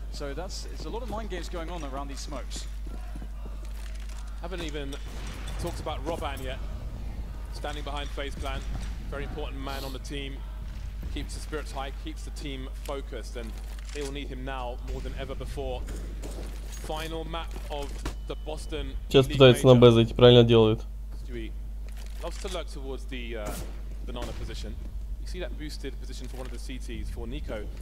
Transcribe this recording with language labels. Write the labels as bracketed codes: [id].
[en] So it's a lot of mind games going on around these smokes. Haven't even talked about Roban yet. Standing behind FaZe Clan, very important man on the team. Keeps the spirits high, keeps the team focused, and they will need him now more than ever before. Final map of the Boston. [ru] Сейчас пытаются на Б зайти, правильно делают. [en] Stewie loves to lurk towards the Banana position. You see that boosted position for one of the CTs for Nico.